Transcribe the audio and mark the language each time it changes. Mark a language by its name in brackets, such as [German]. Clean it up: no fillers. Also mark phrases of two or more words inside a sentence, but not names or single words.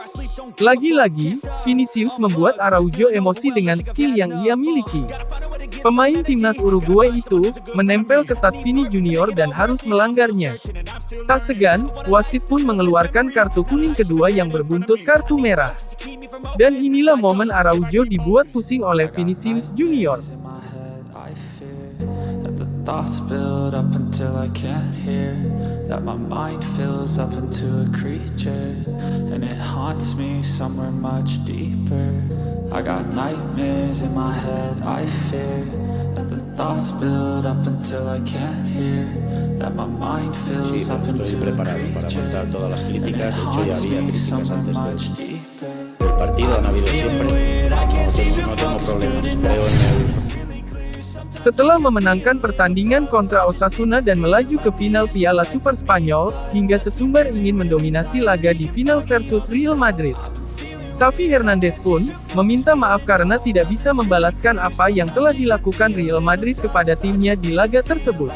[Indonesian] Lagi-lagi, Vinicius membuat Araujo emosi dengan skill yang ia miliki. Pemain timnas Uruguay itu menempel ketat Vini Junior dan harus melanggarnya. Tak segan, wasit pun mengeluarkan kartu kuning kedua yang berbuntut kartu merah. Dan inilah momen Araujo dibuat pusing oleh Vinicius Junior. [English] Thoughts build up until I can't hear, that my mind fills up into a creature, and it haunts me somewhere much deeper. I got nightmares in my head, I fear that the thoughts build up until I can't hear, that my mind fills up into a creature, and it haunts me somewhere much deeper. [Spanish] El partido han habido siempre, no tengo problemas, creo en el... [Indonesian] Setelah memenangkan pertandingan kontra Osasuna dan melaju ke final Piala Super Spanyol, hingga sesumbar ingin mendominasi laga di final versus Real Madrid. Xavi Hernandez pun meminta maaf karena tidak bisa membalaskan apa yang telah dilakukan Real Madrid kepada timnya di laga tersebut.